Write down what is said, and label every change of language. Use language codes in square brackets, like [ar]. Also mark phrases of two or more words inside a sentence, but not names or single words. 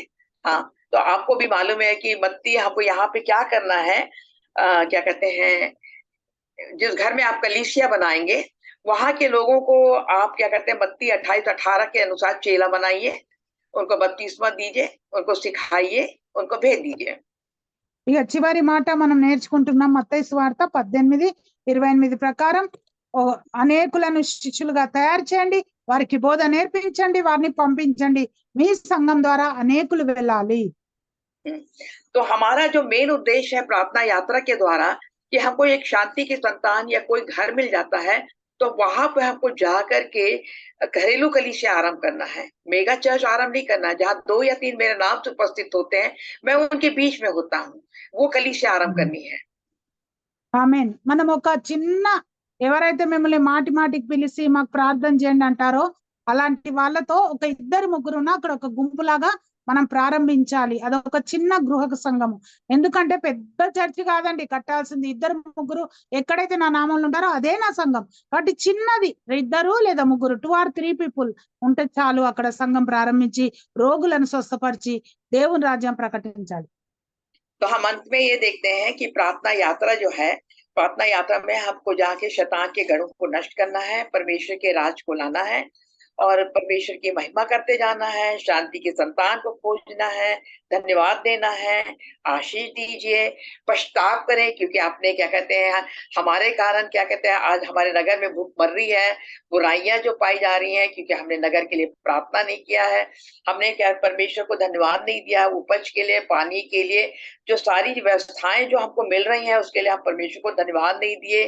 [hi] हाँ, तो आपको भी मालूम है कि मत्ती हमको यहाँ पे क्या करना है, क्या कहते हैं, जिस घर में आप कलीसिया बनाएंगे वहां के लोगों को आप क्या कहते हैं मत्ती 28-18 के अनुसार चेला बनाइए, उनको बपतिस्मा दीजिए, उनको सिखाइए, उनको भेज दीजिए। [te] ఇక చివరి మాట మనం నేర్చుకుంటున్నాం. మత్తయి సువార్త 18:28 ప్రకారం అనేకులను శిష్యులుగా తయారు చేయండి, వారికి బోధ నేర్పించండి, వారిని పంపించండి, మీ సంఘం ద్వారా అనేకులు వెళ్ళాలి. [hi] तो हमारा जो मेन उद्देश्य है प्रार्थना यात्रा के द्वारा कि हमको एक शांति की संतान या कोई घर मिल जाता है, तो वहां पे हमको जा करके घरेलू कलीसिया आरंभ करना है, [en] mega church [hi] आरंभ नहीं करना है। जहाँ 2 या 3 मेरे नाम से उपस्थित होते हैं, मैं उनके बीच में होता हूँ, वो कलीसिया आरंभ करनी है। [te] ఆమేన్. మనం ఒక చిన్న, ఎవరైతే మిమ్మల్ని మాటి మాటికి పిలిచి మాకు ప్రార్థన చేయండి అంటారో అలాంటి వాళ్ళతో ఒక 2-3 అక్కడ ఒక గుంపులాగా మనం ప్రారంభించాలి. అదొక చిన్న గృహ సంఘము. ఎందుకంటే పెద్ద చర్చి కాదండి కట్టాల్సింది, 2-3 ఎక్కడైతే నా నామంలో ఉంటారో అదే నా సంఘం. కాబట్టి చిన్నది, 2 లేదా 3, 2 or 3 పీపుల్ ఉంటే చాలు. అక్కడ సంఘం ప్రారంభించి రోగులను స్వస్థపరిచి దేవుని రాజ్యం ప్రకటించాలి. [hi] तो हम अंत में ये देखते हैं कि प्रार्थना यात्रा जो है, प्रार्थना यात्रा में हमको जाके शैतान के गढ़ों को नष्ट करना है, परमेश्वर के राज को लाना है, और परमेश्वर की महिमा करते जाना है, शांति की संतान को खोजना है, धन्यवाद देना है, आशीष दीजिए, पछताव करें, क्योंकि आपने क्या कहते हैं हमारे कारण क्या कहते हैं आज हमारे नगर में भूख मर रही है, बुराइयां जो पाई जा रही हैं, क्योंकि हमने नगर के लिए प्रार्थना नहीं किया है, हमने क्या परमेश्वर को धन्यवाद नहीं दिया उपज के लिए, पानी के लिए, जो सारी व्यवस्थाएं जो हमको मिल रही हैं उसके लिए हम परमेश्वर को धन्यवाद नहीं दिए।